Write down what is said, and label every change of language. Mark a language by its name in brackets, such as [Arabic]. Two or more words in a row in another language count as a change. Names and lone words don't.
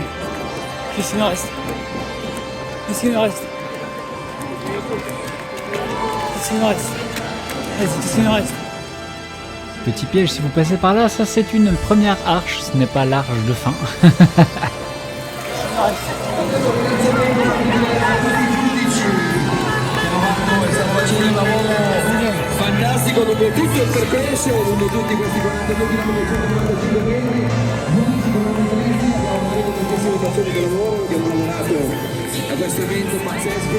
[French] Qu'est-ce qu'il nous reste? Qu'est-ce qu'il nous reste? Qu'est-ce qu'il nous reste? Vas-y, qu'est-ce qu'il nous reste? Petit piège, si vous passez par là, ça c'est une première arche, ce n'est pas l'arche de fin. [Italian] Fantastico dopo tutto il percorso, lungo tutti questi 42 km e 195 metri, gli unici fondamentalisti, abbiamo avuto tantissime persone di lavoro, abbiamo lavorato a questo evento pazzesco.